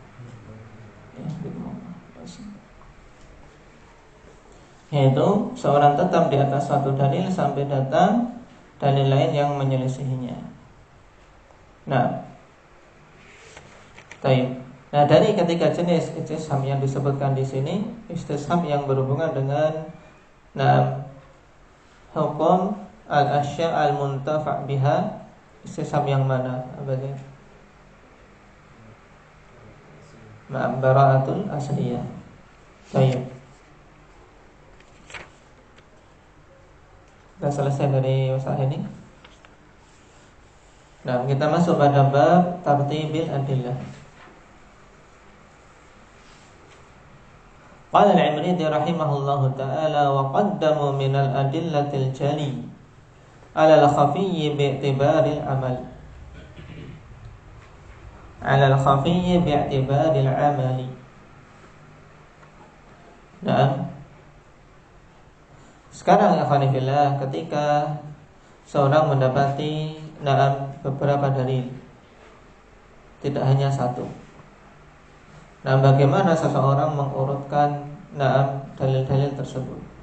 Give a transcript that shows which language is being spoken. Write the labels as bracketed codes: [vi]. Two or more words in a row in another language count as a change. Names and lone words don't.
[id] Yaitu seorang tetap di atas suatu dalil sampai datang dalil lain yang menyelisihinya. Nah, baik. Nah, dari ketiga jenis istishab yang disebutkan di sini, istishab yang berhubungan dengan hukum [ar] الأشياء المنتفع بها, [id] istishab yang mana? Apa dia? [ar] براءة الأصلية. [id] Baik. Kita selesai dari masalah ini. Nah, kita masuk pada bab [ar] ترتيب الأدلة. قال العمريطي رحمه الله تعالى وقدموا من الأدلة الجلي على الخفي باعتبار العمل. على الخفي باعتبار العمل. [id] Nah, sekarang [ar] يا خانيف الله, [id] ketika seorang mendapati beberapa dalil, tidak hanya satu. Nah, bagaimana seseorang mengurutkan dalil-dalil tersebut?